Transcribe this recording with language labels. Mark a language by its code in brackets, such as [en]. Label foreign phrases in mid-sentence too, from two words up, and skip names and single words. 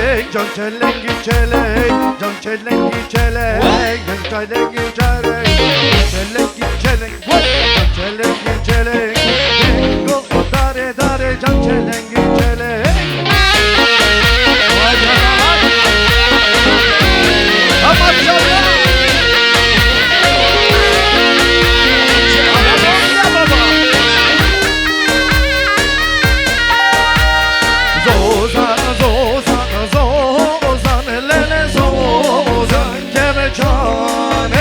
[ku] can çelengi çelek, can çelengi çelek, can çelengi çelek, çelengi çelek, can çelengi çelek, go dare dare can çelengi çelek. [tr] Vay canına. Aman canına. [ku] Zozan, zozan, zozan, lele zozan, kemecane.